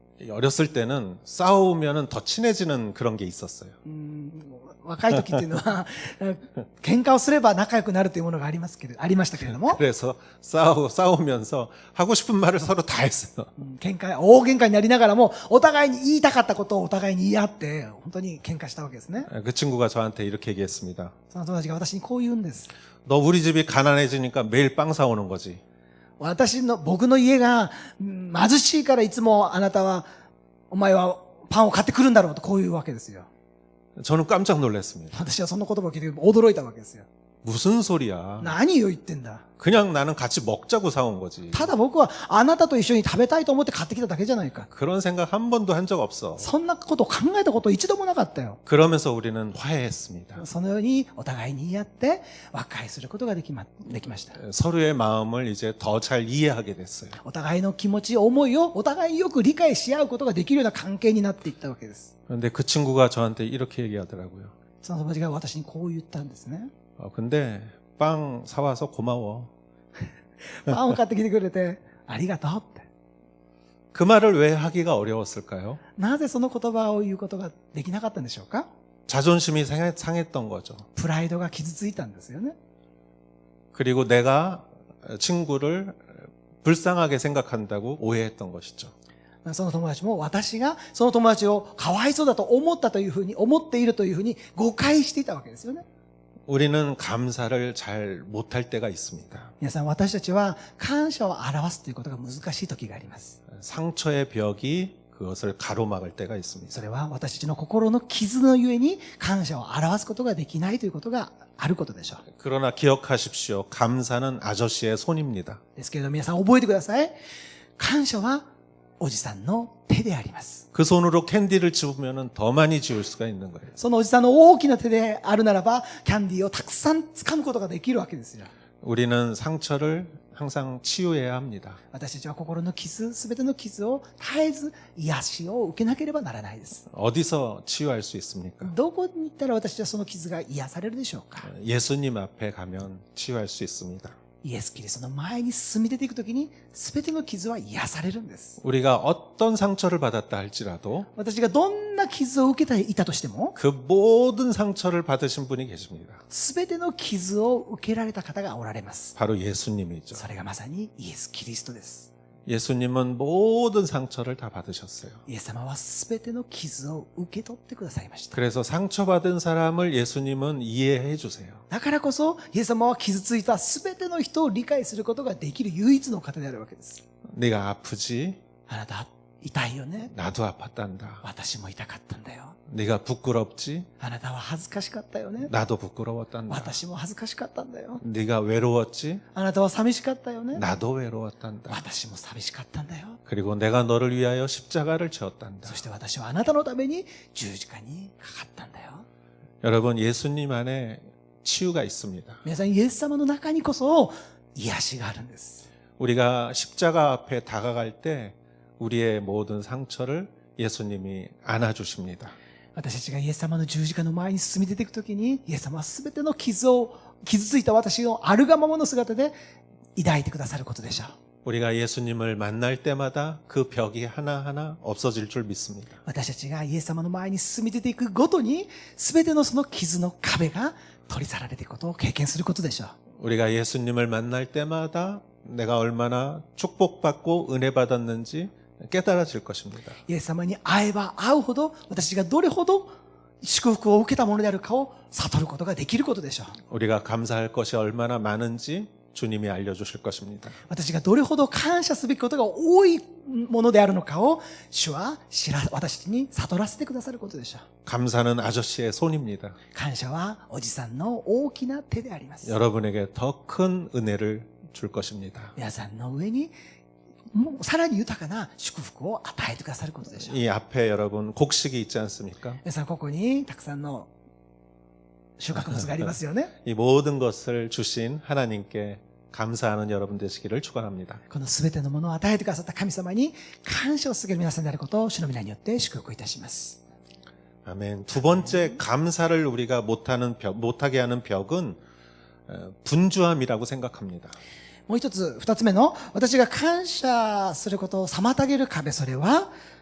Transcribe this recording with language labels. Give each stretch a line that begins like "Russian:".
Korean: 어렸을 때는 싸우면은 더 친해지는 그런 게 있었어요.
Japanese: 若い時っていうのは、喧嘩をすれば仲良くなるというものがありましたけれども、
Korean: 그래서 싸우면서 하고 싶은 말을 서로 다 했어요.
Japanese: 大喧嘩になりながらも、お互いに言いたかったことをお互いに言い合って、本当に喧嘩したわけですね。
Korean: 그 친구가 저한테 이렇게 얘기했습니다.
Japanese: その友達が私にこう言うんです。
Korean: 너 우리 집이 가난해지니까 매일 빵 사오는 거지.
Japanese: 僕の家が貧しいからいつもお前はパンを買ってくるんだろうとこういうわけですよ。
Korean: 저는 깜짝 놀랐습니다.
Japanese: 私はその言葉を聞いて驚いたわけですよ。
Korean: 무슨 소리야.
Japanese: 何を言ってんだ。
Korean: 그냥 나는 같이 먹자고 사온 거지.
Japanese: ただ僕はあなたと一緒に食べたいと思って買ってきただけじゃないか。
Korean: 그런 생각 한 번도 한 적 없어.
Japanese: そんなことを考えたこと一度もなかったよ。
Korean: 그러면서 우리는 화해했습니다.
Japanese: そのようにお互いに言い合って和解することができました。
Korean: 서로의 마음을 이제 더 잘 이해하게 됐어요.
Japanese: お互いの気持ち、思いをお互いによく理解し合うことができるような関係になっていったわけです。
Korean: 그런데 그 친구가 저한테 이렇게 얘기하더라고요.
Japanese: その友達が私にこう言ったんですね。
Korean: 근데 빵 사와서 고마워.
Japanese: パンを買ってきてくれてありがとうって。
Korean: 그 말을 왜 하기가 어려웠을까요?
Japanese: なぜその言葉を言うことができなかったんでしょうか。
Korean: 자존심이 상했던 거죠.
Japanese: プライドが傷ついたんですよね。
Korean: 그리고 내가 친구를 불쌍하게 생각한다고 오해했던 것이죠.
Japanese: その友達も私がその友達をかわいそうだと思っているというふうに誤解していたわけですよね。
Korean: 우리는 감사를 잘 못할 때가 있습니다.
Japanese: 皆さん、私たちは感謝を表すということが難しい時があります。
Korean: 상처의 벽이 그것을 가로막을 때가 있습니다.
Japanese: それは私たちの心の傷のゆえに感謝を表すことができないということがあることでしょう。
Korean: 그러나 기억하십시오. 감사는 아저씨의 손입니다.
Japanese: ですけれど皆さん覚えてください。感謝はおじさんの手であります。
Korean: 그 손으로 캔디를 집으면 더 많이 지울 수가 있는 거예요.
Japanese: そのおじさんの大きな手であるならば、キャンディーをたくさん掴むことができるわけですよ。
Korean: 우리는 상처를 항상 치유해야 합니다.
Japanese: 私たちは心の傷、すべての傷を絶えず癒しを受けなければならないです。
Korean: 어디서 치유할 수 있습니까?
Japanese: どこに行ったら私たちはその傷が癒されるでしょうか。
Korean: 예수님 앞에 가면 치유할 수 있습니다.
Japanese: イエス・キリストの前に進み出ていくときに、すべての傷は癒されるんです。
Korean: 우리가 어떤 상처를 받았다 할지라도
Japanese: 私がどんな傷を受けていたとしても、
Korean: 그 모든 상처를 받으신 분이 계십니다.
Japanese: すべての傷を受けられた方がおられます。
Korean: 바로 예수님이죠.
Japanese: それがまさにイエス・キリストです。
Korean: 예수님은 모든 상처를 다 받으셨어요.
Japanese: イエス様はすべての傷を受け取ってくださいました。
Korean: 그래서 상처받은 사람을 예수님은 이해해 주세요.
Japanese: だからこそ、イエス様は傷ついたすべての人を理解することができる唯一の方であるわけです。
Korean: 네가 아프지?
Japanese: あなた痛いよね。
Korean: 나도 아팠단다.
Japanese: 私も痛かったんだよ。
Korean: 네가 부끄럽지?
Japanese: あなたは恥ずかしかったよね。
Korean: 나도 부끄러웠단다.
Japanese: 私も恥ずかしかったんだよ。
Korean: 네가 외로웠지?
Japanese: あなたは寂しかったよね。
Korean: 나도 외로웠단다.
Japanese: 私も寂しかったんだよ。
Korean: 그리고 내가 너를 위하여 십자가를 지었단다.
Japanese: そして私はあなたのために十字架にかかったんだよ。
Korean: 여러분, 예수님 안에 치유가 있습니다.
Japanese: 皆さん、イエス様の中にこそ癒しがあるんです。
Korean: 우리가 십자가 앞에 다가갈 때 우리의 모든 상처를 예수님이 안아주십니다.
Japanese: 私たちがイエス様の十字架の前に進み出ていくときに、イエス様はすべての傷ついた私のあるがままの姿で抱いてくださることでしょう。
Korean: 우리가 예수님을 만날 때마다 그 벽이 하나하나 없어질 줄 믿습니다.
Japanese: 私たちがイエス様の前に進み出ていくごとに、すべてのその傷の壁が取り去られていくことを経験することでしょう。
Korean: 우리가 예수님을 만날 때마다 내가 얼마나 축복받고 은혜 받았는지 깨달아질 것입니다.
Japanese: イエス様に会えば会うほど、私がどれほど祝福を受けたものであるかを悟ることができることでしょう。
Korean: 우리가 감사할 것이 얼마나 많은지 주님이 알려주실 것입니다.
Japanese: 私がどれほど感謝すべきことが多いものであるのかを主は私に悟らせてくださることでしょう。
Korean: 감사는 아저씨의 손입니다.
Japanese: 感謝はおじさんの大きな手であります。
Korean: 여러분에게 더 큰 은혜를 줄 것입니다.
Japanese: 皆さんの上にもうさらに豊かな祝福を与えてくださることでしょう。
Korean: 이 앞에 여러분 곡식이 있지 않습니까?
Japanese: 皆さんここにたくさんの収穫物がありますよね。
Korean: 이 모든 것을 주신 하나님께 감사하는 여러분 되시기를 축원합니다.
Japanese: このすべてのものを与えてくださった神様に感謝を捧げる皆さんであることを主の皆によって祝福いたします。
Korean: 아멘. 두 번째 감사를 우리가 못하게 하는 벽은 분주함이라고 생각합니다.
Japanese: もう一つ、二つ目の私が感謝することを妨げる壁、それは、